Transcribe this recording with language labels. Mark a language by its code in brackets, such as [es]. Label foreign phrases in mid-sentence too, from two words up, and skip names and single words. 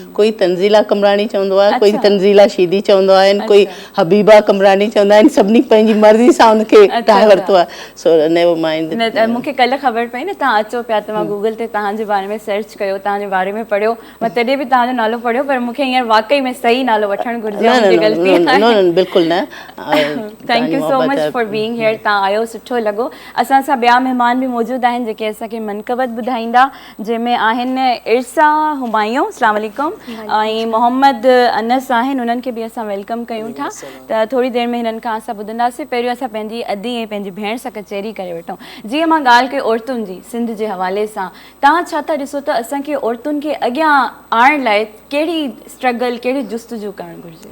[sd] कोई तंज़ीला कमरानी चवंदो आहे, कोई तंज़ीला शीदी चवंदो आहिनि, कोई हबीबा कमरानी चवंदा आहिनि। सभिनी पंहिंजी मर्ज़ी सां उनखे ठाहे वरितो आहे। [en] So never mind. [sd] मूंखे कल्ह ख़बर पई न तव्हां अचो पिया त मां गूगल ते तव्हांजे बारे में सर्च कयो, तव्हांजे बारे में पढ़ियो। मां तॾहिं बि तव्हांजो नालो पढ़ियो पर मूंखे हींअर वाक़ई में सही नालो वठणु घुरिजे, मुंहिंजी ग़लती आहे। बिल्कुलु न। [en] Thank you so much for being here. [sd] तव्हां आयो, सुठो लॻो। असां सां ॿिया महिमान बि मौजूदु आहिनि जेके असांखे मनक़बत ॿुधाईंदा, जंहिंमें आहिनि इर्सा हुमायूं, [ar] السلام عليكم, [sd] ऐं मोहम्मद अनस आहिनि। उन्हनि खे बि असां वेलकम कयूं था। त थोरी देरि में हिननि खां असां ॿुधंदासीं। पहिरियों असां पंहिंजी अदी ऐं पंहिंजी भेण सां कचहरी करे वठूं। जीअं मां ॻाल्हि कई औरतुनि जी सिंध जे हवाले सां, तव्हां छा था ॾिसो त असांखे औरतुनि खे अॻियां आणण लाइ कहिड़ी स्ट्रगल, कहिड़ी जुस्तजू करणु घुरिजे?